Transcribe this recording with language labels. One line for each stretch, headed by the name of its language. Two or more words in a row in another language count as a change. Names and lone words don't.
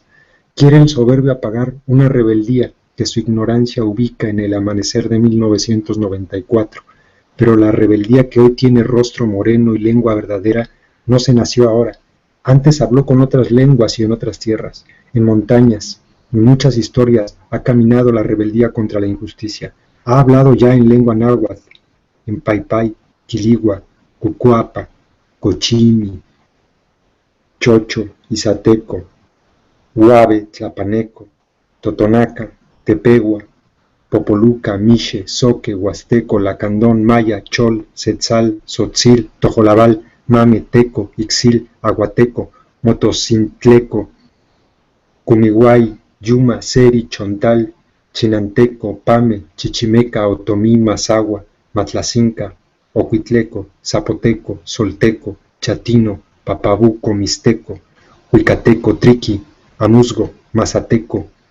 Spanish: Quiere el soberbio apagar una rebeldía que su ignorancia ubica en el amanecer de 1994, pero la rebeldía que hoy tiene rostro moreno y lengua verdadera no se nació ahora, Antes habló con otras lenguas y en otras tierras, en montañas, en muchas historias ha caminado la rebeldía contra la injusticia. Ha hablado ya en lengua náhuatl, en paipai, quiligua, cucuapa, cochimi, chocho, izateco, huave, tlapaneco, totonaca, tepegua, popoluca, mixe, zoque, huasteco, lacandón, maya, chol, setzal, tzotzil, tojolabal, mame, teco, ixil, aguateco, motocintleco, cumiguay, yuma, seri, chontal, chinanteco, pame, chichimeca, otomí, mazagua, matlacinca, ocuitleco, zapoteco, solteco, chatino, papabuco, mixteco, huicateco, triqui, amusgo, mazateco,